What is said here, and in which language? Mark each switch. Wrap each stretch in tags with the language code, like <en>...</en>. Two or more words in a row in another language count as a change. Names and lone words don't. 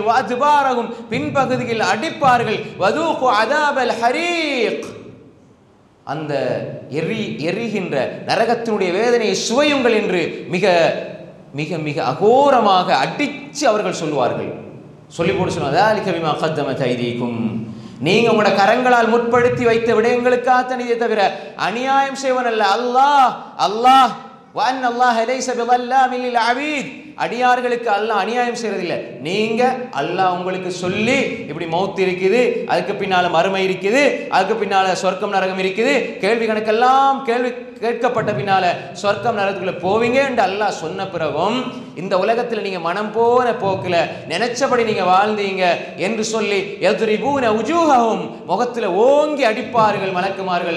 <ta>வஅத்பாரஹும் பின்பகுதியில் அடிப்பார்கள்.</ta> <ar>وذوقوا عذاب الحريق</ar> <ta>அந்த எரிகின்ற நரகத்தினுடைய வேதனையை சுவையுங்கள் என்று மிக மிக மிக அகோரமாக அடிச்சு அவர்கள் சொல்லுவார்கள். சொல்லி போட்டு சொல்லுவாங்க</ta> <ar>ذلك بما قدمت أيديكم</ar> <ta>நீங்க உங்களோட கரங்களால் முற்படுத்தி வைத்த விடயங்களுக்காகத்தான் இதை தவிர அநியாயம் செய்வன் அல்ல அல்லாஹ்</ta> <ar>وأن الله ليس بظلام للعبيد</ar> <ta>அடியார்களுக்கு அல்லாஹ் அநியாயம் செய்யறதில்லை. நீங்க அல்லாஹ் உங்களுக்கு சொல்லி இப்படி மௌத் இருக்குது, அதுக்கு பின்னால மறுமை இருக்குது, அதுக்கு பின்னால சொர்க்கம் நரகம் இருக்குது, கேள்வி கணக்கெல்லாம் கேள்வி கேட்கப்பட்ட பின்னால சொர்க்கம் நரகத்துக்குள்ள போவீங்க என்று அல்லாஹ் சொன்ன பிறகும் இந்த உலகத்தில் நீங்க மனம் போன போக்குல நினைச்சபடி நீங்க வாழ்ந்தீங்க என்று சொல்லி</ta> <ar>யضربون وجوههم</ar> <ta>முகத்துல ஓங்கி அடிப்பார்கள் மலக்குமார்கள்.</ta>